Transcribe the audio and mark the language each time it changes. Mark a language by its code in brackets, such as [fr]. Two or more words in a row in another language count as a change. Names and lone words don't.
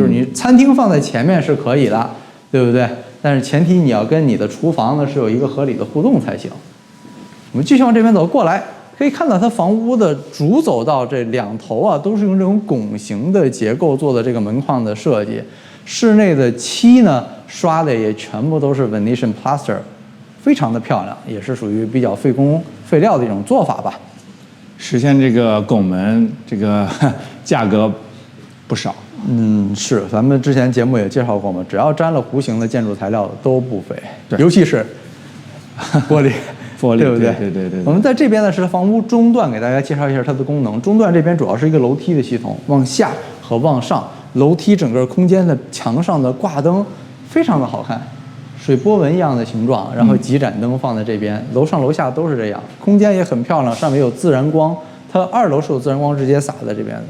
[zh] 就是你餐廳放在前面是可以的，對不對？但是前提你要跟你的廚房呢是有一個合理的互動才行。我們繼續往這邊走過來，可以看到它房屋的主走道這2頭啊，都是用這種拱形的結構做的這個門框的設計。室內的漆呢刷的也全部都是 [en] Venetian plaster， [zh] 非常的漂亮，也是屬於比較費工費料的一種做法吧。實現這個拱門，這個價格不少。是，咱們之前節目也介紹過嘛，只要沾了弧形的建築材料都不菲，尤其是玻璃。玻璃，对不对？对。我们在这边呢是房屋中段，给大家介绍一下它的功能。中段这边主要是一个楼梯的系统，往下和往上，楼梯整个空间的墙上的挂灯非常的好看，水波纹一样的形状，然后几盏灯放在这边，楼上楼下都是这样，空间也很漂亮，上面有自然光，它2楼是有自然光直接洒在这边的。